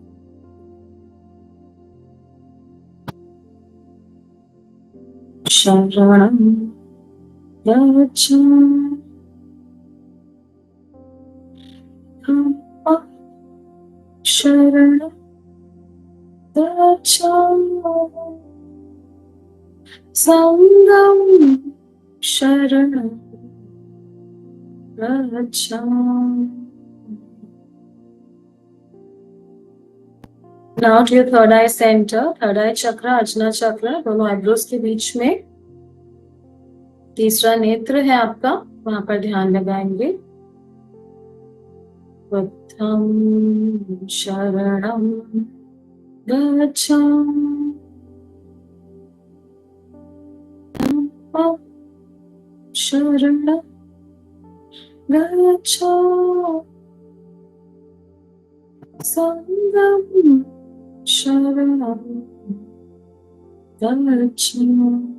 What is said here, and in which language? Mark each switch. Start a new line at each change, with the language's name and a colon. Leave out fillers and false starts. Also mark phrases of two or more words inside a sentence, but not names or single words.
Pali: शरणं गच्छामि धम्मं शरणं गच्छामि संघं शरणं गच्छामि.
English: Now to your third eye center. Third eye chakra, ajna chakra,
Hindi: दोनों आईब्रोज के बीच में. तीसरा नेत्र है आपका, वहां पर ध्यान लगाएंगे.
Pali: बुद्धं शरणं गच्छामि धम्मं शरणं गच्छामि संघं शरणं गच्छामि.